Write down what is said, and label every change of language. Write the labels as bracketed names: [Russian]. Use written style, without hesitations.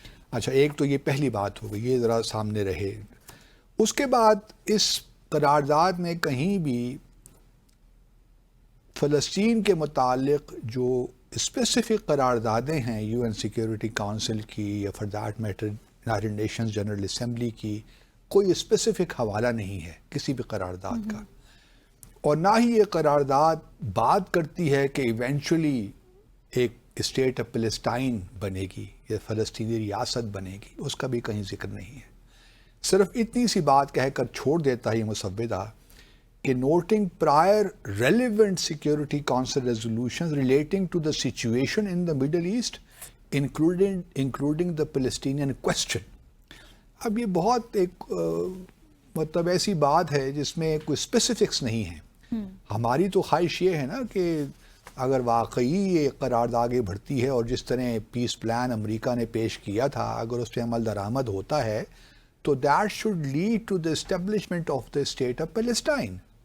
[Urdu] اچھا، ایک تو یہ پہلی بات ہو گئی، یہ ذرا سامنے رہے. اس کے بعد اس قرارداد میں کہیں بھی فلسطین کے متعلق جو اسپیسیفک قراردادیں ہیں UN سیکیورٹی کونسل کی، یا [English] for that matter [Urdu] United nations general assembly کی، کوئی اسپیسیفک حوالہ نہیں ہے کسی بھی قرارداد کا. اور نہ ہی یہ قرارداد بات کرتی ہے کہ ایونچولی ایک اسٹیٹ آف فلسطین بنے گی یا فلسطینی ریاست بنے گی، اس کا بھی کہیں ذکر نہیں ہے. صرف اتنی سی بات کہہ کر چھوڑ دیتا ہے یہ مسودہ [English] کہ noting prior relevant Security Council resolutions relating to the situation in the Middle East, including the Palestinian question. [Urdu] اب یہ بہت ایک مطلب ایسی بات ہے جس میں کوئی اسپیسیفکس نہیں ہے. ہماری تو خواہش یہ ہے نا کہ اگر واقعی یہ قرارداد آگے بڑھتی ہے اور جس طرح پیس پلان امریکہ نے پیش کیا تھا اگر اس پہ عمل درآمد ہوتا ہے تو [English] That should lead to the establishment of the state of Palestine.